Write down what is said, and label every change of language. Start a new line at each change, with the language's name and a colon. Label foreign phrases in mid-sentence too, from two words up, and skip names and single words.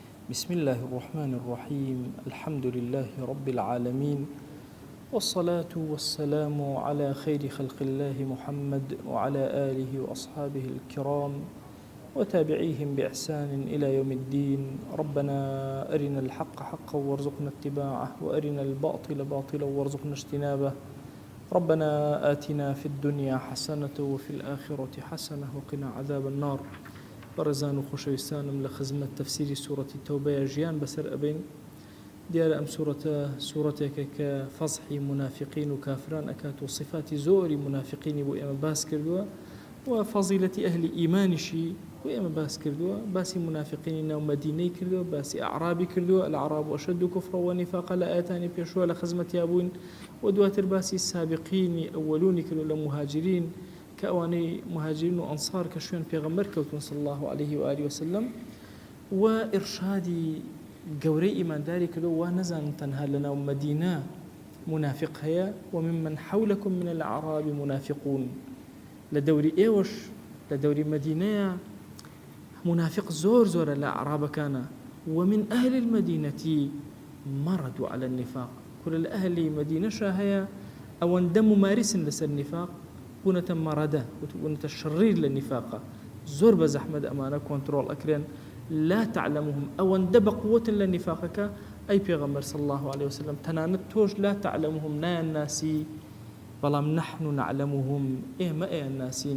Arabic: بسم الله الرحمن الرحيم الحمد لله رب العالمين والصلاة والسلام على خير خلق الله محمد وعلى آله وأصحابه الكرام وتابعيهم بإحسان إلى يوم الدين. ربنا أرنا الحق حقا وارزقنا اتباعه وأرنا الباطل باطلا وارزقنا اجتنابه. ربنا آتنا في الدنيا حسنة وفي الآخرة حسنة وقنا عذاب النار.
Central Kurdish: بەڕێزان و خۆشەویستانم لە خزمەت تەفسیری سوورەتی تەوبەیە ژیان بەسەر ئەبین. دیارە ئەم سوورەتێکە کە فەزحی منافقین و کافران ئەکات و صفاتی زۆری منافقینی بۆ ئێمە باس کردووە و فەزیلەتی ئەهلی ئیمانیشی بۆ ئێمە باس کردووە. باسی منافقینی ناو مەدینەی کردووە، باسی ئەعرابی کردووە،
Arabic: الأعراب أشد كفرا ونفاقا
Central Kurdish: لە ئاەتانی پێشوە لە خزمەتیا بوون و دواتر باسی سابقینی ئەوەلونی کردو لە مهاجرین کە ئەوانەی مهاجرین و ئەنسار کە شوێن پێغەمبەر کەوتون
Arabic: صلی الله عليه وآله وسلم
Central Kurdish: و ئرشادی گەورەی ئیمانداری کردو و نەزانن تەنها لەناو مەدینە منافق هەیە
Arabic: وممن حولكم من الأعراب منافقون.
Central Kurdish: لە دەوری ئێوەش لە دەوری مەدینەیە منافق زۆرە لە عرابەکانە.
Arabic: ومن أهل المدينة مردوا على النفاق. كل أهل مدينة
Central Kurdish: هەیە ئەوەندە ممارسن لەسەر نفاق بونەتە مەڕەدە بونەتە شەڕیر لە نیفاقە. زۆر بە زەحمەت ئەمانە کۆنتڕۆڵ ئەکرێن.
Arabic: لا تعلمهم
Central Kurdish: ئەوەندە بە قووەتن لە نیفاقەکە ئەی پێغەمبەر
Arabic: صلی الله عليه وسلم
Central Kurdish: تەنانەت تۆش
Arabic: لا تعلمهم
Central Kurdish: نایان ناسی، بەڵام
Arabic: نحن نعلمهم
Central Kurdish: ئێمە ئەیان ناسین.